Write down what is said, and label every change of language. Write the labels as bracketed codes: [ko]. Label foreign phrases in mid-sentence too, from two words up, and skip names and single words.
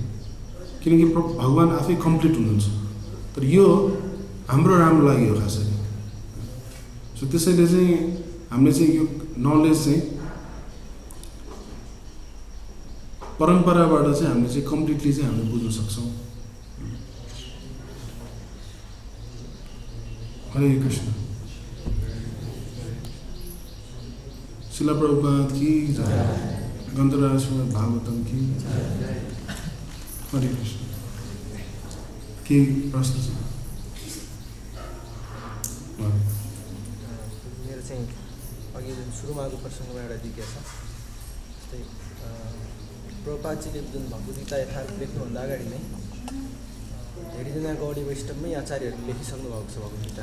[ne] किनकि भगवान् आफै कम्प्लिट हुनुहुन्छ। तर यो हाम्रो राम्रो लाग्यो खासरी। सो त्यसैले चाहिँ हामीले चाहिँ यो नलेज चाहिँ परम्पराबाट चाहिँ हामीले चाहिँ कम्प्लिटली चाहिँ हामीले बुझ्न सक्छौँ। हरे कृष्ण। शिला प्रभुपाद की जय। ग्रन्थराज श्रीमद् भागवतम की जय। हरे कृष्ण। के प्रश्न छ? मेरो चाहिँ अघि जुन सुरुमा आएको प्रसङ्गमा एउटा जिज्ञासा जस्तै प्रभुपादजीले जुन भगवद्गीता यथार्थ लेख्नुभन्दा अगाडि नै धेरैजनाको अडियो स्टपमै आचार्यहरूले लेखिसक्नु भएको छ भगवद्गीता।